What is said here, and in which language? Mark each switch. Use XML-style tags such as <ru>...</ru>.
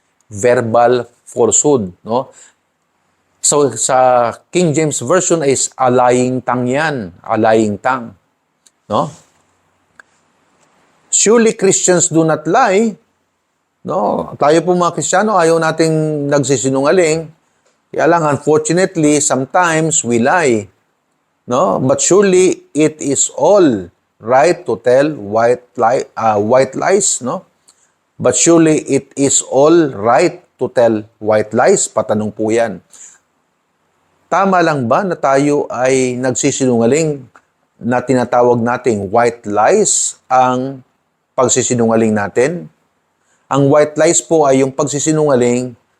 <en>Verbal falsehood, no? So sa King James Version is a lying tongue yan, a lying tongue, no? Surely Christians do not lie, no?</en> <tl>Tayo po mga Kristiyano ayaw nating nagsisinungaling. Kaya lang</tl> <en>unfortunately sometimes we lie, no? But surely it is all right to tell white lies, no? But surely it is all right to tell white lies.</en> <tl>Patanong po yan. Tama lang ba na tayo ay nagsisinungaling na tinatawag nating white lies ang pagsisinungaling natin? Ang white lies po ay yung pagsisinungaling</tl>